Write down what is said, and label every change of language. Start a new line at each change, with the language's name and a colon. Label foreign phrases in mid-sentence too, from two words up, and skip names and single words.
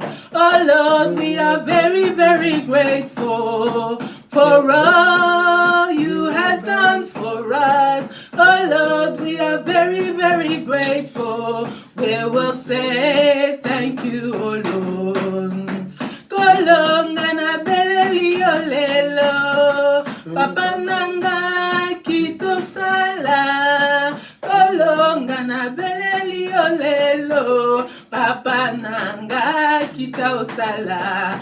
English: Oh Lord, we are very, very grateful for all you have done for us. Oh Lord, we are very, very grateful. We will say thank you, oh Lord.
Lingala: Kolonga na beleli olelo, Papa nanga kito sala. Kolonga na beleli olelo, Papa nanga kita osala.